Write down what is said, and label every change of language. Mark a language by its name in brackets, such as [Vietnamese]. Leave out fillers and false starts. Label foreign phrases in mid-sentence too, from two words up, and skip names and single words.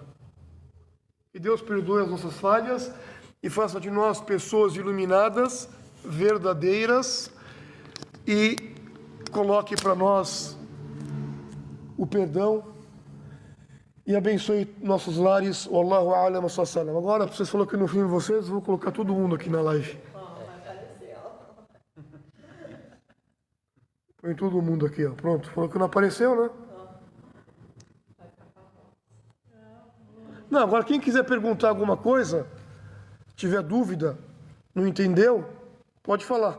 [Portuguese] Que Deus perdoe as nossas falhas e faça de nós pessoas iluminadas, verdadeiras, e coloque para nós o perdão e abençoe nossos lares. [Arabic] والله أعلم وسلم. [Portuguese] Agora, vocês falaram que no fim de vocês, vou colocar todo mundo aqui na live. Põe todo mundo aqui, ó. Pronto, falou que não apareceu, né? Não, agora quem quiser perguntar alguma coisa, tiver dúvida, não entendeu, pode falar.